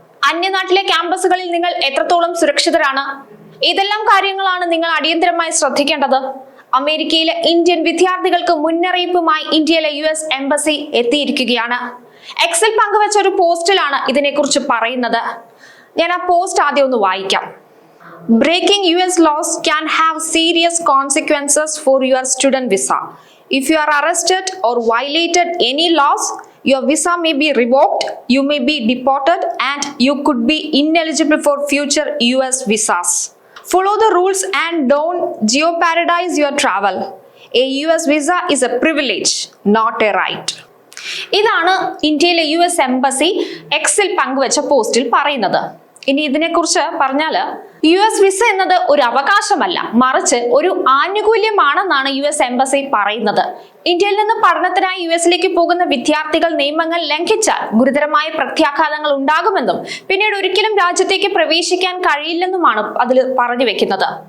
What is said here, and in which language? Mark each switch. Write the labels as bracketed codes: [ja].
[ml] അന്യനാട്ടിലെ ക്യാമ്പസുകളിൽ നിങ്ങൾ എത്രത്തോളം സുരക്ഷിതരാണ്? ഏതെല്ലാം കാര്യങ്ങളാണ് നിങ്ങൾ അടിയന്തരമായി ശ്രദ്ധിക്കേണ്ടത്? അമേരിക്കയിലെ ഇന്ത്യൻ വിദ്യാർത്ഥികൾക്ക് മുന്നറിയിപ്പുമായി ഇന്ത്യയിലെ US എംബസി എത്തിയിരിക്കുകയാണ്. എക്സിൽ പങ്കുവച്ച ഒരു പോസ്റ്റിലാണ് ഇതിനെക്കുറിച്ച് പറയുന്നത്. ഞാൻ ആ പോസ്റ്റ് ആദ്യം ഒന്ന് വായിക്കാം. [en] Breaking US laws can have serious consequences for your student visa. If you are arrested or violated any laws, your visa may be revoked, you may be deported, and you could be ineligible for future US visas. Follow the rules and don't jeopardize your travel. A US visa is a privilege, not a right. [ml] ഇതാണ് ഇന്ത്യയിലെ US embassy എക്സിൽ പങ്കുവച്ച പോസ്റ്റിൽ പറയുന്നത്. ഇനി ഇതിനെക്കുറിച്ച് പറഞ്ഞാല് US visa എന്നത് ഒരു അവകാശമല്ല, മറിച്ച് ഒരു ആനുകൂല്യമാണെന്നാണ് US എംബസി പറയുന്നത്. ഇന്ത്യയിൽ നിന്ന് പഠനത്തിനായി US പോകുന്ന വിദ്യാർത്ഥികൾ നിയമങ്ങൾ ലംഘിച്ചാൽ ഗുരുതരമായ പ്രത്യാഘാതങ്ങൾ ഉണ്ടാകുമെന്നും പിന്നീട് ഒരിക്കലും രാജ്യത്തേക്ക് പ്രവേശിക്കാൻ കഴിയില്ലെന്നുമാണ് അതിൽ പറഞ്ഞു വെക്കുന്നത്.